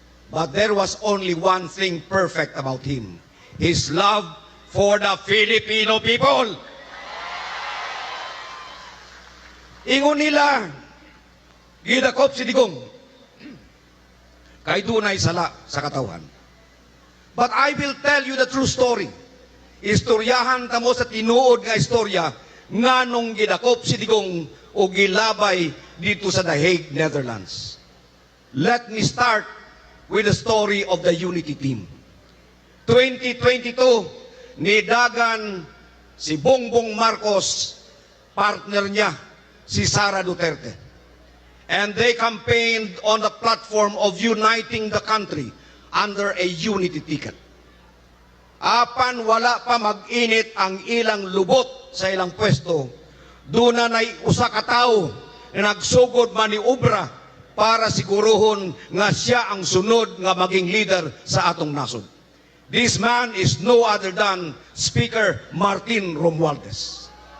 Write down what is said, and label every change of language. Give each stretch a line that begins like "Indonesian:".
English: But there was only one thing perfect about him. His love for the Filipino people.
Cebuano: Ingon nila, gidakop si Digong. Kay dunay sala sa katawhan.
English: But I will tell you the true story.
Cebuano: Istoryahan tamo sa tinuod nga istorya nga nung gidakop si Digong o gilabay dito sa The Hague, Netherlands.
English: Let me start with the story of the Unity Team.
Cebuano: 2022, nidagan si Bongbong Marcos, partner niya, si Sara Duterte.
English: And they campaigned on the platform of uniting the country under a unity ticket.
Cebuano: Apan wala pa mag-init ang ilang lubot sa ilang pwesto, duna na'y usa ka tawo na nagsugod maniobra para siguruhon nga siya ang sunod nga maging leader sa atong nasod.
English: This man is no other than Speaker Martin Romualdez.